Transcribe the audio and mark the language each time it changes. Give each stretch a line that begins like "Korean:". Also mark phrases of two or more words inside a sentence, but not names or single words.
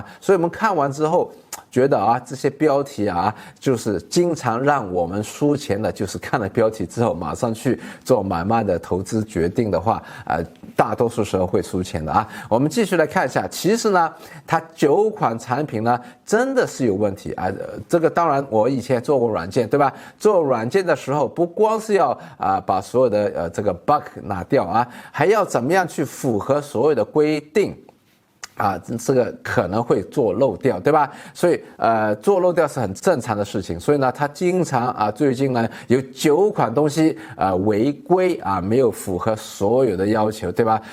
Chinese: 所以我們看完之後覺得啊，這些標題啊，就是經常讓我們輸錢的，就是看了標題之後馬上去做買賣的投資決定的話，大多數時候會輸錢的啊。我們繼續來看一下，其實呢，它9款產品呢真的是有問題啊。這個當然我以前做過軟件，對吧？做軟件的時候不光是要把所有的這個 bug 拿掉啊，還要怎麼樣去符合所有的規定啊，這個可能會做漏掉，對吧？所以做漏掉是很正常的事情。所以呢，他經常啊，最近呢有9款東西違規啊，沒有符合所有的要求，對吧？